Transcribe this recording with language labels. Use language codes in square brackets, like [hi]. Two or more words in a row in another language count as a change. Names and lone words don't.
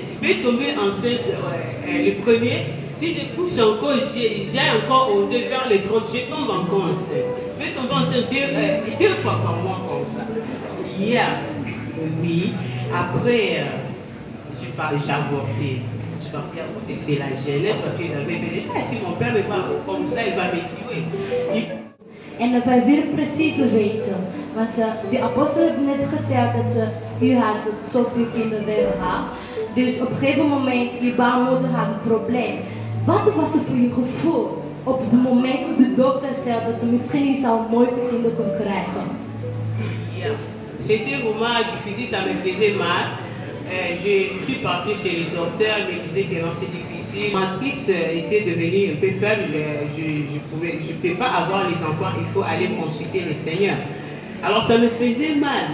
[fr] Je vais tomber enceinte le premier. Si je couche encore, j'ai encore osé faire les 30, je tombe encore enceinte. Je vais tomber enceinte deux fois par mois comme ça. Oui. Après, j'ai avorté. C'est la jeunesse parce que j'avais dit, si mon père me parle comme ça, il va me tuer. [nl] En wij willen precies weten, want de apostel heeft net gezegd dat u had zoveel kinderen willen gehad. Dus op een gegeven moment, je baarmoeder had een probleem. Wat was het voor je gevoel op het moment dat de dokter zei dat ze misschien niet zo mooi kinderen kon krijgen? [fr] C'était vraiment difficile, ça me faisait mal. Je suis partie chez le docteur, il me disait que non, c'est difficile. Ma matrice était devenue un peu faible, je ne peux pas avoir les enfants, il faut aller consulter le Seigneur. Alors ça me faisait mal.